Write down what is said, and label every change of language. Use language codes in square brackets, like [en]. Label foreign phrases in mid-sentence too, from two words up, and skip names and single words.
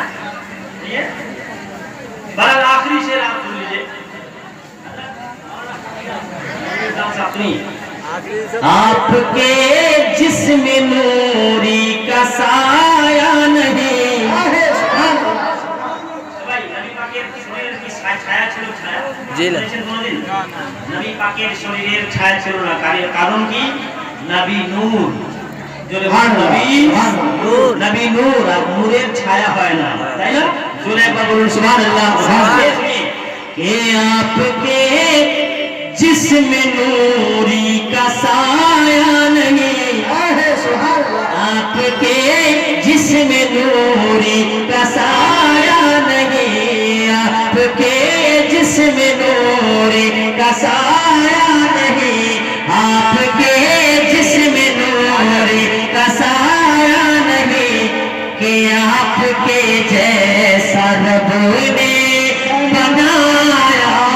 [ur] یہ بہرحال آخری شعر آپ سن لیجیے، صاحب سنیے۔ آپ کے جسم نوری کا سایہ نہیں، [bn] نبی پاکের শরীরের ছায়া ছিল না, কারণ কি নবী নূর, জোরে বলুন নবী নূর, আর নূরের ছায়া হয় না, তাই না? জোরে একবার বলুন সুবহানাল্লাহ। [ur] کہ آپ کے جسم نوری کا سایہ نہیں، آپ کے جسم نوری کا سایہ نہیں، آپ کے جسم نوری کا سایہ نہیں، آپ کے جسم نوری کا سایہ نہیں، کہ آپ کے جیسا رب نے بنایا،